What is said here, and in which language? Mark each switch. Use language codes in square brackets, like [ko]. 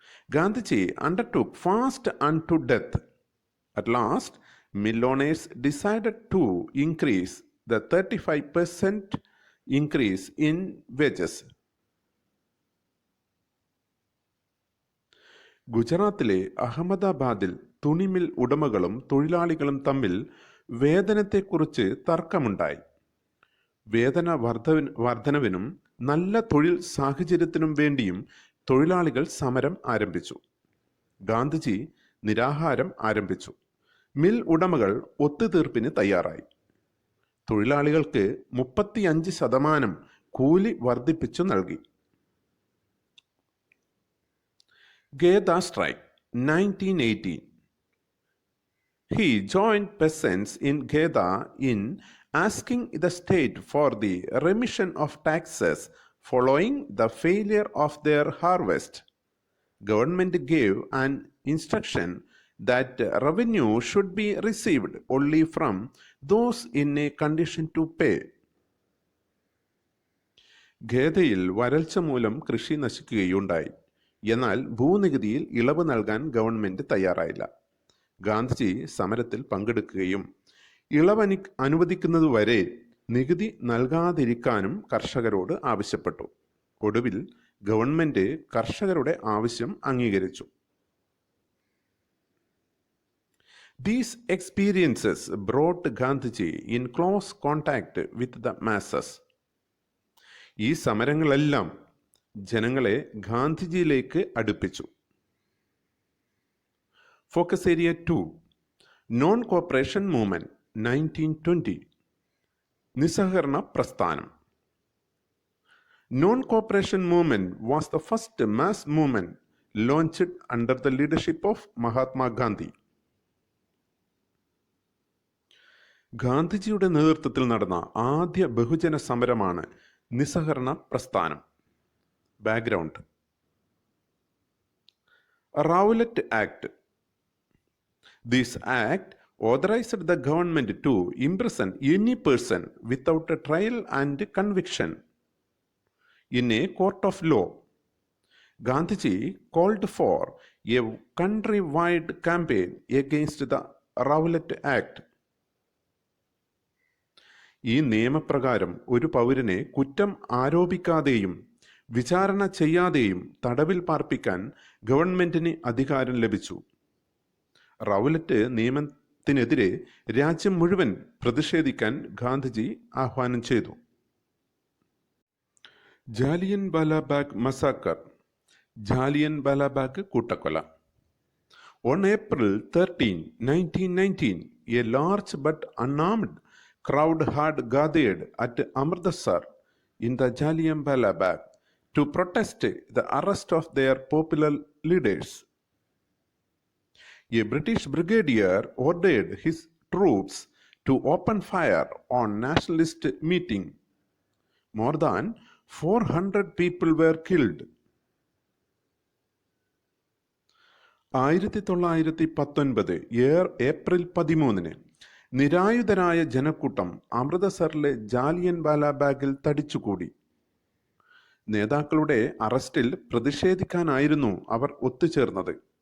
[en] Gandhiji undertook fast unto death. At last, mill owners decided to increase the 35% increase in wages. [ml] ഗുജറാത്തിലെ അഹമ്മദാബാദിൽ തുണിമിൽ ഉടമകളും തൊഴിലാളികളും തമ്മിൽ വേതനത്തെക്കുറിച്ച് തർക്കമുണ്ടായി. വേതന വർധനവിനും നല്ല തൊഴിൽ സാഹചര്യത്തിനും വേണ്ടിയും തൊഴിലാളികൾ സമരം ആരംഭിച്ചു. ഗാന്ധിജി നിരാഹാരം ആരംഭിച്ചു. മിൽ ഉടമകൾ ഒത്തുതീർപ്പിന് തയ്യാറായി. തൊഴിലാളികൾക്ക് 35% കൂലി വർദ്ധിപ്പിച്ചു നൽകി. [en] Geda strike 1918. He joined peasants in Geda in asking the state for the remission of taxes Following the failure of their harvest, government gave an instruction that revenue should be received only from those in a condition to pay. [ml] ഖേദയിൽ വരൾച്ച മൂലം കൃഷി നശിക്കുകയുണ്ടായി. എന്നാൽ ഭൂനികുതിയിൽ ഇളവ് നൽകാൻ government തയ്യാറായില്ല. ഗാന്ധിജി സമരത്തിൽ പങ്കെടുക്കുകയും ഇളവ് അനുവദിക്കുന്നതുവരെ നികുതി നൽകാതിരിക്കാനും കർഷകരോട് ആവശ്യപ്പെട്ടു. ഒടുവിൽ ഗവൺമെന്റ് കർഷകരുടെ ആവശ്യം അംഗീകരിച്ചു. [en] These experiences brought Gandhiji in close contact with the masses. [ml] ഈ സമരങ്ങളെല്ലാം ജനങ്ങളെ ഗാന്ധിജിയിലേക്ക് അടുപ്പിച്ചു. [en] Focus area 2, non cooperation movement 1920. [ml] നിസ്സഹകരണ പ്രസ്ഥാനം. [en] Non-cooperation movement was the first mass movement launched under the leadership of Mahatma Gandhi. [ml] ഗാന്ധിജിയുടെ നേതൃത്വത്തിൽ നടന്ന ആദ്യ ബഹുജന സമരമാണ് നിസ്സഹകരണ പ്രസ്ഥാനം. [en] Background. Rowlatt act. This act authorized the government to imprison any person without a trial and conviction in a court of law. Gandhiji called for a country-wide campaign against the Rowlatt Act. [ml] ഈ നിയമപ്രകാരം ഒരു പൗരനെ കുറ്റം ആരോപിക്കാതെയും വിചാരണ ചെയ്യാതെയും തടവിൽ പാർപ്പിക്കാൻ ഗവൺമെന്റിന് അധികാരം ലഭിച്ചു. Rowlatt നിയമത്തിനെതിരെ രാജ്യം മുഴുവൻ പ്രതിഷേധിക്കാൻ ഗാന്ധിജി ആഹ്വാനം ചെയ്തു. ജാലിയൻ വാലാബാഗ് മസാക്കർ. ജാലിയൻ വാലാബാഗ് കൂട്ടക്കൊല. [en] On April 13, 1919, a large but unarmed crowd had gathered at Amritsar in the Jallianwala Bagh to protest the arrest of their popular leaders. A British brigadier ordered his troops to open fire on nationalist meeting. More than 400 people were killed. [ml] 1919 April 13 നിരായുധരായ ജനക്കൂട്ടം അമൃതസറിലെ ജാലിയൻ വാലാബാഗിൽ തടിച്ചുകൂടി. നേതാക്കളുടെ അറസ്റ്റിൽ പ്രതിഷേധിക്കാനായിരുന്നു അവർ ഒത്തുചേർന്നത്.